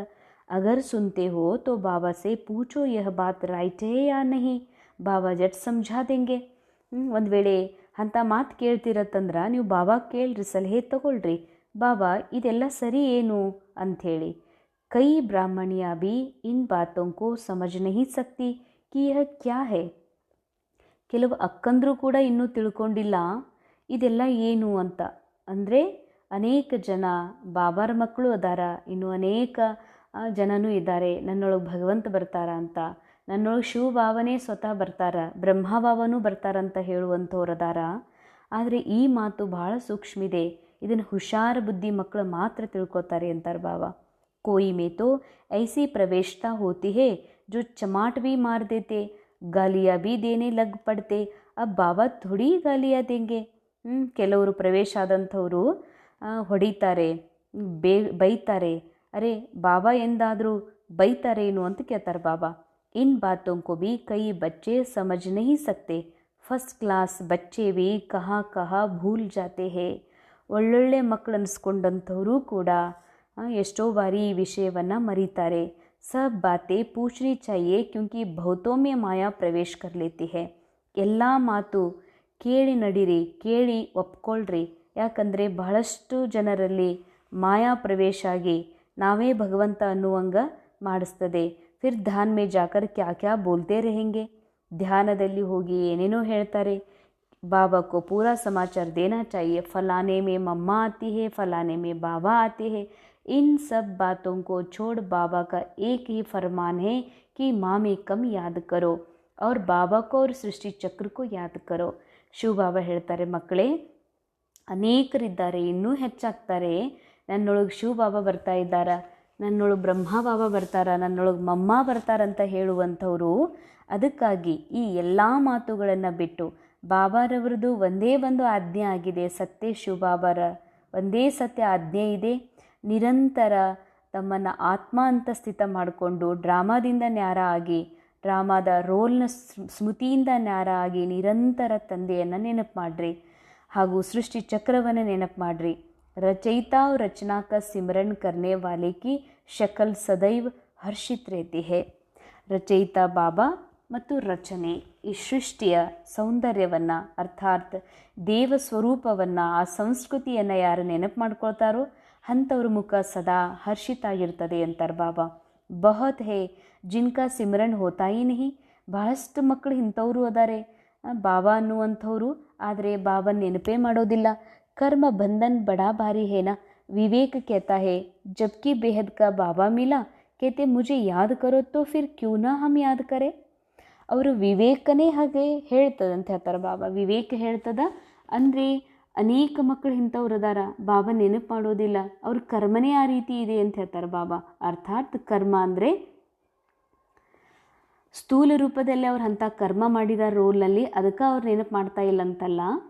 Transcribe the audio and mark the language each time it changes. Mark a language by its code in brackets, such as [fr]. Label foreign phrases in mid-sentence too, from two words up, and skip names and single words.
[hi] अगर सुनते हो तो बाबा से पूछो यह बात राइट है या नहीं, बाबा झट समझा देंगे. [kn] ಒಂದು ವೇಳೆ ಅಂಥ ಮಾತು ಕೇಳ್ತಿರತ್ತಂದ್ರೆ ನೀವು ಬಾಬಾ ಕೇಳ್ರಿ, ಸಲಹೆ ತಗೊಳ್ರಿ, ಬಾಬಾ ಇದೆಲ್ಲ ಸರಿ ಏನು ಅಂಥೇಳಿ. [hi] कई ब्राह्मणियाँ भी इन बातों को समझ नहीं सकती कि यह क्या है. [kn] ಕೆಲವು ಅಕ್ಕಂದ್ರು ಕೂಡ ಇನ್ನೂ ತಿಳ್ಕೊಂಡಿಲ್ಲ ಇದೆಲ್ಲ ಏನು ಅಂತ. ಅಂದರೆ ಅನೇಕ ಜನ ಬಾಬಾರ ಮಕ್ಕಳು ಅದಾರ, ಇನ್ನು ಅನೇಕ ಜನನೂ ಇದ್ದಾರೆ ನನ್ನೊಳಗೆ ಭಗವಂತ ಬರ್ತಾರ ಅಂತ, ನನ್ನೊಳಗೆ ಶಿವ ಬಾಬನೇ ಸ್ವತಃ ಬರ್ತಾರ, ಬ್ರಹ್ಮ ಬಾಬನೂ ಬರ್ತಾರಂತ ಹೇಳುವಂಥವ್ರು ಅದಾರ. ಆದರೆ ಈ ಮಾತು ಭಾಳ ಸೂಕ್ಷ್ಮಿದೆ, ಇದನ್ನು ಹುಷಾರ ಬುದ್ಧಿ ಮಕ್ಕಳು ಮಾತ್ರ ತಿಳ್ಕೊತಾರೆ ಅಂತಾರೆ ಬಾಬಾ. [hi] कोई में तो ऐसी प्रवेशता होती है जो चमाट भी मार देते, गालियाँ भी देने लग पड़ते. अब बाबा थोड़ी गालियाँ देंगे. [kn] ಕೆಲವರು ಪ್ರವೇಶ ಆದಂಥವರು ಹೊಡಿತಾರೆ, ಬೈತಾರೆ. ಅರೆ ಬಾಬಾ ಎಂದಾದರೂ ಬೈತಾರೇನು ಅಂತ ಕೇಳ್ತಾರೆ ಬಾಬಾ. [hi] इन बातों को भी कई बच्चे समझ नहीं सकते. [en] first class [hi] बच्चे भी कहाँ कहाँ भूल जाते हैं. [kn] ಒಳ್ಳೊಳ್ಳೆ ಮಕ್ಕಳು ಅನಿಸ್ಕೊಂಡಂಥವರು ಕೂಡ ಎಷ್ಟೋ ಬಾರಿ ಈ ವಿಷಯವನ್ನು ಮರೀತಾರೆ. [hi] सब बातें पूछनी चाहिए क्योंकि बहुतों में माया प्रवेश कर लेती है. [kn] ಎಲ್ಲ ಮಾತು ಕೇಳಿ ನಡೀರಿ, ಕೇಳಿ ಒಪ್ಕೊಳ್ರಿ. ಯಾಕಂದರೆ ಬಹಳಷ್ಟು ಜನರಲ್ಲಿ ಮಾಯಾ ಪ್ರವೇಶ ಆಗಿ ನಾವೇ ಭಗವಂತ ಅನ್ನುವಂಗ ಮಾಡಿಸ್ತದೆ. [hi] फिर ध्यान में जाकर क्या क्या बोलते रहेंगे. [kn] ಧ್ಯಾನದಲ್ಲಿ ಹೋಗಿ ಏನೇನೋ ಹೇಳ್ತಾರೆ. [hi] बाबा को पूरा समाचार देना चाहिए. फलाने में मम्मा आती है, फलाने में बाबा आते हैं. इन सब बातों को छोड़ बाबा का एक ही फरमान है कि माँ में कम याद करो और बाबा को और सृष्टि चक्र को याद करो. [kn] ಶಿವಬಾಬಾ ಹೇಳ್ತಾರೆ, ಮಕ್ಕಳೇ, ಅನೇಕರಿದ್ದಾರೆ, ಇನ್ನೂ ಹೆಚ್ಚಾಗ್ತಾರೆ. ನನ್ನೊಳಗೆ ಶಿವಬಾಬಾ ಬರ್ತಾ ಇದ್ದಾರ, ನನ್ನೊಳಗೆ ಬ್ರಹ್ಮ ಬಾಬಾ ಬರ್ತಾರ, ನನ್ನೊಳಗೆ ಮಮ್ಮ ಬರ್ತಾರಂತ ಹೇಳುವಂಥವರು. ಅದಕ್ಕಾಗಿ ಈ ಎಲ್ಲ ಮಾತುಗಳನ್ನು ಬಿಟ್ಟು ಬಾಬಾರವ್ರದ್ದು ಒಂದೇ ಒಂದು ಆಜ್ಞೆ ಆಗಿದೆ. ಸತ್ಯ ಶಿವಬಾಬಾರ ಒಂದೇ ಸತ್ಯ ಆಜ್ಞೆ ಇದೆ. ನಿರಂತರ ತಮ್ಮನ್ನು ಆತ್ಮ ಅಂತ ಸ್ಥಿತ ಮಾಡಿಕೊಂಡು ಡ್ರಾಮಾದಿಂದ ನ್ಯಾರ ಆಗಿ, ಡ್ರಾಮಾದ ರೋಲ್ನ ಸ್ಮೃತಿಯಿಂದ ನ್ಯಾರ ಆಗಿ ನಿರಂತರ ತಂದೆಯನ್ನು ನೆನಪು ಮಾಡಿರಿ. ಹಾಗೂ ಸೃಷ್ಟಿ ಚಕ್ರವನ್ನು ನೆನಪು ಮಾಡಿರಿ. [hi] रचयिता और रचना का सिमरन करने वाले की शक्ल सदैव हर्षित रहती है. [kn] ರಚಯಿತ ಬಾಬಾ ಮತ್ತು ರಚನೆ, ಈ ಸೃಷ್ಟಿಯ ಸೌಂದರ್ಯವನ್ನು ಅರ್ಥಾತ್ ದೇವ ಸ್ವರೂಪವನ್ನು, ಆ ಸಂಸ್ಕೃತಿಯನ್ನು ಯಾರು ನೆನಪು ಮಾಡ್ಕೊಳ್ತಾರೋ ಅಂಥವ್ರ ಮುಖ ಸದಾ ಹರ್ಷಿತಾಗಿರ್ತದೆ ಅಂತಾರೆ ಬಾಬಾ. [hi] बहुत हैं जिनका सिमरन होता ही नहीं. [kn] ಬಹಳಷ್ಟು ಮಕ್ಕಳು ಇಂಥವರು ಅದಾರೆ, ಬಾಬಾ ಅನ್ನುವಂಥವ್ರು, ಆದರೆ ಬಾಬಾ ನೆನಪೇ ಮಾಡೋದಿಲ್ಲ. [hi] कर्म बंधन बड़ा भारी है ना. विवेक कहता है जबकि बेहद का बाबा मिला, कहते मुझे याद करो तो फिर क्यों ना हम याद करें. [kn] ಅವರು ವಿವೇಕನೇ ಹಾಗೆ ಹೇಳ್ತದಂತ ಹೇಳ್ತಾರೆ ಬಾಬಾ. ವಿವೇಕ ಹೇಳ್ತದ ಅಂದರೆ ಅನೇಕ ಮಕ್ಕಳು ಇಂಥವ್ರು ಅದಾರ, ಬಾಬಾ ನೆನಪು ಮಾಡೋದಿಲ್ಲ, ಅವ್ರ ಕರ್ಮನೇ ಆ ರೀತಿ ಇದೆ ಅಂತ ಹೇಳ್ತಾರೆ ಬಾಬಾ. ಅರ್ಥಾತ್ ಕರ್ಮ ಅಂದರೆ ಸ್ಥೂಲ ರೂಪದಲ್ಲಿ ಅವ್ರು ಅಂಥ ಕರ್ಮ ಮಾಡಿದ ರೋಲ್ನಲ್ಲಿ, ಅದಕ್ಕೆ ಅವ್ರು ನೆನಪು ಮಾಡ್ತಾ ಇಲ್ಲ ಅಂತಲ್ಲ.